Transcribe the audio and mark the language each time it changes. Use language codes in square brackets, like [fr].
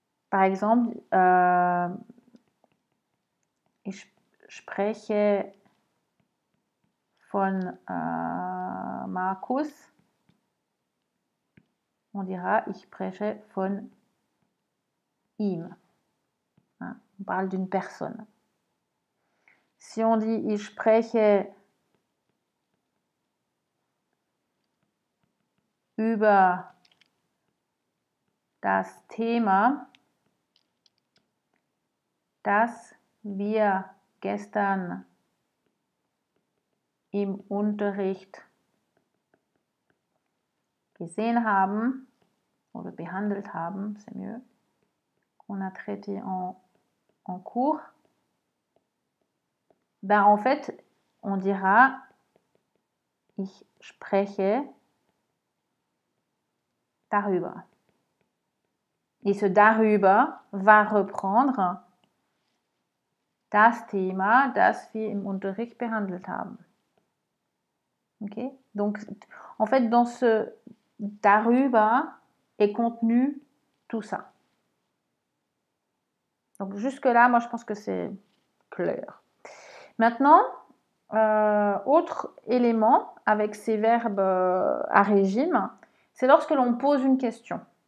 [fr] Par exemple, [de] ich spreche von Markus. [fr] On dira [de] ich spreche von ihm. [fr] Hein, on parle d'une personne. Si on dit [de] ich spreche über das Thema, das wir gestern im Unterricht gesehen haben oder behandelt haben, [fr] c'est mieux, qu'on a traité en cours, en fait, on dira [de] ich spreche darüber. [fr] Et ce darüber va reprendre das Thema, [de] das wir im Unterricht behandelt haben. [fr] Ok? Donc, en fait, dans ce darüber est contenu tout ça. Donc, jusque-là, moi, je pense que c'est clair. Maintenant, autre élément avec ces verbes à régime, c'est lorsque l'on pose une question.